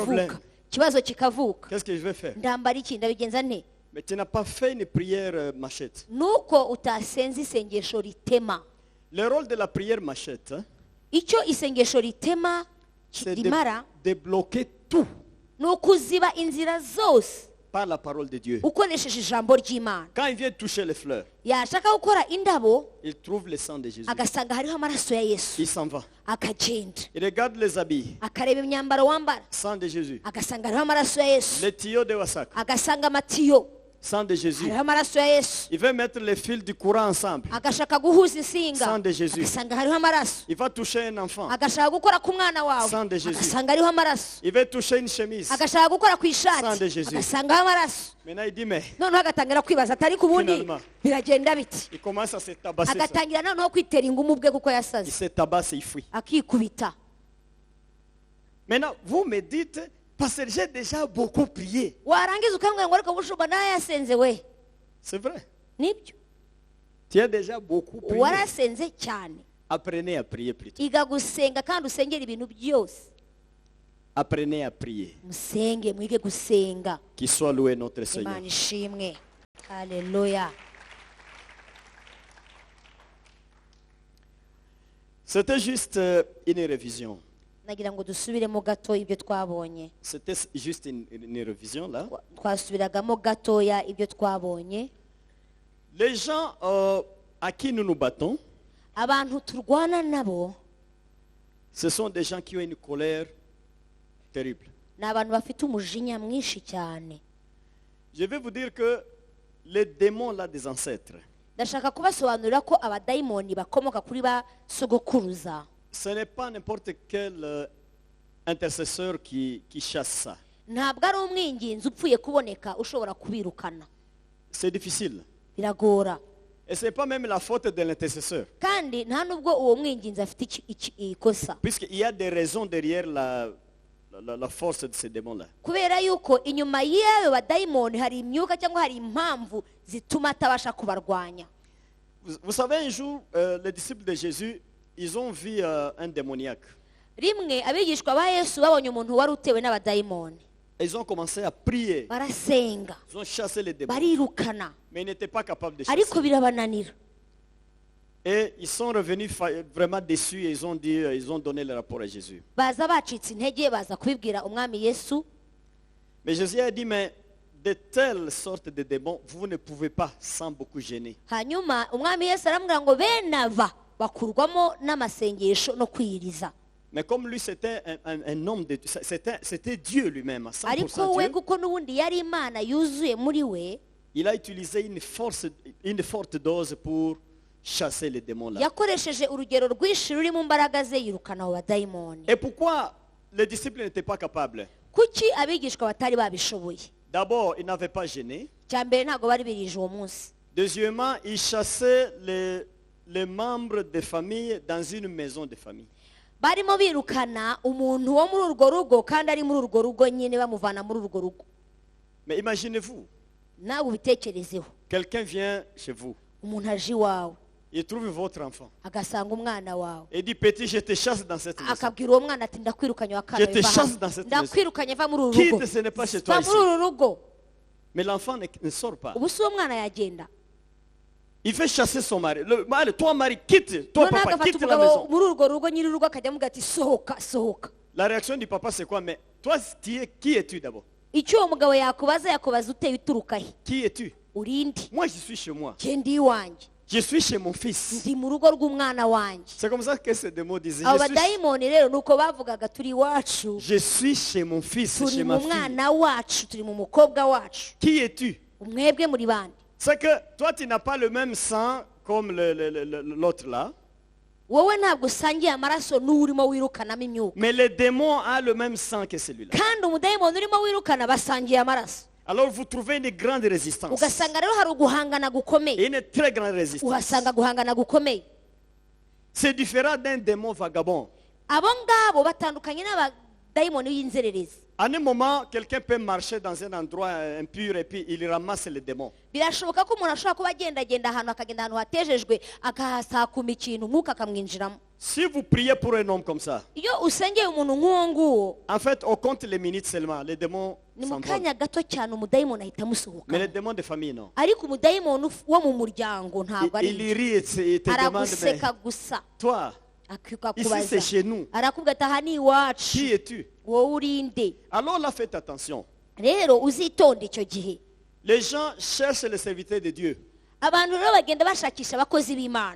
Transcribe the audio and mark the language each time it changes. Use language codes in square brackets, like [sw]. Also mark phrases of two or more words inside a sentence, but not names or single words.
[fr] Problem. [rw] Ikibazo kikavuka. [fr] Qu'est-ce que je vais faire? [rw] Ndambara iki ndabigenza nte? [fr] Mais tu n'as pas fait une prière machette. [rw] Nuko utasenze isengesho ritema. [fr] Le rôle de la prière machette, hein, [rw] Icyo isengesho ritema [fr] c'est [rw] rimara [fr] de bloquer tout [rw] ni ukuziba inzira zose [fr] par la parole de Dieu. [rw] ukoresheje ijambo ry'Imana. [fr] Quand il vient toucher les fleurs, [rw] Yashaka gukora indabo [fr] il trouve le sang de Jésus. [rw] agasanga hariho amaraso ya Yesu, [fr] Il s'en va. [rw] akagenda [fr] Il regarde les habits. [rw] akareba imyambaro wambara [fr] Sang de Jésus. [rw] agasanga hariho amaraso ya Yesu, [fr] Les tuyaux de Wassak. [rw] agasanga amatiyo, [fr] Sang de Jésus. [rw] hariho amaraso ya yesu [fr] Il veut mettre les fils du courant ensemble. [rw] agashaka guhuza insinga [fr] Sang de Jésus. [rw] agasanga hariho amaraso [fr] Il va toucher un enfant. [rw] agashaka gukora ku mwana wawe [fr] Sang de Jésus. [rw] agasanga hariho amaraso [fr] Il veut toucher une chemise. [rw] agashaka gukora ku [fr] Sang de [rw] ishati [fr] Jésus. [rw] agasangaho amaraso [fr] Maintenant, il dit, mais [rw] noneho agatangira kwibaza atari ku bundi [fr] Finalement. [rw] biragenda biti [fr] il commence à se tabasser. Ça. [rw] agatangira noneho kwitera ingumu ubwe kuko [fr] Il [rw] yasaze [fr] se tabasse et il fuit. [rw] akikubita [fr] Maintenant, vous me dites, parce que j'ai déjà beaucoup prié. [rw] warangiza ukambwira ngo ariko bushumba nayasenze we [fr] C'est vrai. [rw] nibyo [fr] Tu as déjà beaucoup prié. [rw] warasenze cyane [fr] Apprenez à prier plutôt. [rw] iga gusenga kandi usengera ibintu byose [fr] Apprenez à prier. [rw] musenge mwige gusenga [fr] Qu'il soit loué notre Seigneur. [rw] imana ishimwe haleluya [fr] C'était juste une révision. [rw] nagira ngo dusubiremo gato ibyo twabonye [fr] C'était juste une révision là. [rw] twasubiragamo gatoya ibyo twabonye [fr] Les gens à qui nous nous battons, [rw] abantu turwana nabo [fr] ce sont des gens qui ont une colère terrible. [rw] ni abantu bafite umujinya mwinshi cyane [fr] Je vais vous dire que les démons là des ancêtres, [rw] ndashaka kubasobanurira ko abadayimoni bakomoka kuri ba sogokuruza [fr] ce n'est pas n'importe quel intercesseur qui chasse ça. [rw] ntabwo ari umwinginzi upfuye kuboneka ushobora kubirukana [fr] C'est difficile. [rw] biragora [fr] Et ce n'est pas même la faute de l'intercesseur. [rw] kandi nta nubwo uwo mwinginzi afite ikosa [fr] Puisqu'il y a des raisons derrière la force de ces démons-là. [rw] kubera yuko inyuma y'ayo badayimoni hari imyuka cyangwa hari impamvu zituma atabasha kubarwanya [fr] Vous savez, un jour, les disciples de Jésus, ils ont vu un démoniaque. [rw] rimwe abigishwa ba yesu babonye umuntu wari utewe n'abadayimoni [fr] Et ils ont commencé à prier. [rw] barasenga [fr] Ils ont chassé les démons. [rw] barirukana [fr] Mais ils n'étaient pas capables de [rw] ariko [fr] chasser. [rw] birabananira [fr] Et ils sont revenus vraiment déçus et ils ont donné le rapport à Jésus. [rw] baza bacitse intege baza kubibwira umwami yesu [fr] Mais Jésus a dit, mais de telles sortes de démons, vous ne pouvez pas sans beaucoup gêner. [rw] hanyuma umwami yesu aramubwira ngo bene aba bakurwamo n'amasengesho no kwiyiriza [fr] Mais comme lui, c'était un homme de Dieu, c'était Dieu lui-même, à 100% [rw] ariko we [fr] Dieu, [rw] kuko n'ubundi yari imana yuzuye muri we [fr] il a utilisé une forte dose pour chasser les démons-là. [rw] yakoresheje urugero rwinshi ruri mu mbaraga ze yirukana abo badayimoni [fr] Et pourquoi les disciples n'étaient pas capables? [rw] kuki abigishwa batari babishoboye [fr] D'abord, ils n'avaient pas gêné. [rw] cya mbere ntabwo bari birije uwo munsi [fr] Deuxièmement, ils chassaient les membres de famille dans une maison de famille. [rw] barimo birukana umuntu wo muri urwo rugo kandi ari muri urwo rugo nyine bamuvana muri urwo rugo [fr] Mais imaginez-vous, [rw] nawe ubitekerezeho [fr] quelqu'un vient chez vous, [rw] umuntu aje iwawe [fr] il trouve votre enfant [rw] agasanga umwana wawe [fr] et dit, petit, je te chasse dans cette maison. [rw] akabwira uwo mwana ati ndakwirukanye wakana [fr] Je te chasse dans cette maison. [rw] ndakwirukanye va muri uru rugo [fr] Quitte, ce n'est pas chez toi [rw] va [fr] ici. [rw] muri uru rugo [fr] Mais l'enfant ne sort pas. [rw] ubu si uwo mwana yagenda [fr] Il fait chasser son mari. Allez, toi, mari, quitte. Toi, [rw] noneho [fr] papa, [rw] agafata [fr] quitte la [rw] umugabo [fr] maison. [rw] muri urwo rugo nyiri urugo akajya amuga ati sohoka sohoka [fr] La réaction du papa, c'est quoi? Mais toi, qui es-tu d'abord? [rw] icyo uwo mugabo yakubaza uteye uturuka he [fr] Qui es-tu? [rw] urindi [fr] Moi, je suis chez moi. [rw] genda iwanjye [fr] Je suis chez mon fils. [rw] ndi mu rugo rw'umwana wanjye [fr] C'est comme ça que ces démons disaient. [rw] abo badayimoni rero ni uko bavugaga turi iwacu [fr] Je suis chez mon fils, [rw] turi [fr] chez [rw] mu [fr] ma fille. [rw] mwana wacu turi mu mukobwa wacu [fr] Qui es-tu? [rw] umwebwe muri bande [fr] C'est que toi, tu n'as pas le même sang comme l'autre là. [rw] wowe ntabwo usangiye amaraso n'urimo wirukanamo imyuka [fr] Mais les démons ont le même sang que celui-là. [rw] kandi umudayimoni urimo wirukana basangiye amaraso [fr] Alors vous trouvez une grande résistance. [rw] ugasanga rero hari uguhangana gukomeye [fr] Et une très grande résistance. [rw] uhasanga guhangana gukomeye [fr] C'est différent d'un démon vagabond. [rw] abo ngabo batandukanye n'abadayimoni b'inzererezi [fr] À un moment, quelqu'un peut marcher dans un endroit impur et puis il ramasse les démons. [rw] birashoboka ko umuntu ashobora kuba agendagenda ahantu akagenda ahantu hatejejwe akahasakuma ikintu umwuka akamwinjiramo [fr] Si vous priez pour un homme comme ça, [rw] iyo usengeye umuntu nk'uwo nguwo [fr] en fait, on compte les minutes seulement. Les démons [rw] ni mu [fr] s'envolent. [rw] kanya gato cyane umudayimoni ahita amusohoka [fr] Mais les démons de famille, non. [rw] ariko umudayimoni wo mu muryango ntabwo ari [fr] Il rit et te demande, mais [rw] araguseka gusa [fr] toi, ici c'est [rw] akakubaza [fr] chez nous. [rw] arakubwira ati aha ni iwacu [fr] Qui es-tu? [rw] wowe urinde [fr] Alors là, faites attention. [rw] rero uzitonde icyo gihe [fr] Les gens cherchent les serviteurs de Dieu. [rw] abantu rero bagenda bashakisha abakozi b'imana